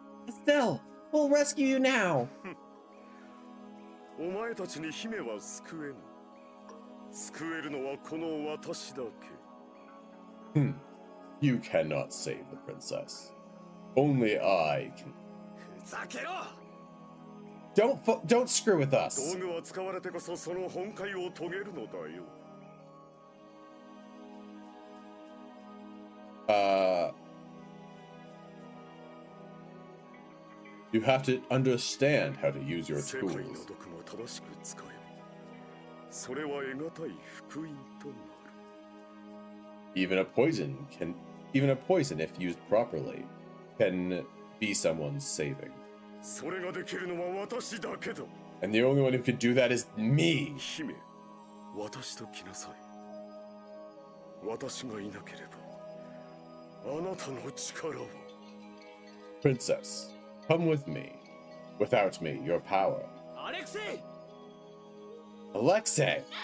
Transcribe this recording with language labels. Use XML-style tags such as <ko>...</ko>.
<en>Estelle, we'll rescue you now.</en> <ja>お前たちに姫は救えぬ救えるのはこの私だけ</ja> <en>You cannot save the princess. Only I can.</en> <ja>ふざけろ</ja> <en>Don't screw with</en> <ja>道</ja> <en>us.</en> <ja>具は使われてこそその本懐を遂げるのだよ</ja> <en>You have to understand how to use your</en> <ja>世界の</ja> <en>tools.</en> <ja>毒も正しく使えばそれは得難い福音となる</ja> <en>Even a poison, if used properly, can be someone's saving.</en> <ja>それができるのは私だけだ</ja> <en>And the only one who can do that is me.</en> <ja>姫私と来なさい私がいなければあなたの力は</ja> <en>Princess, come with me. Without me, your power.</en> <ja>アレクセイ</ja> <en>Alexei!</en>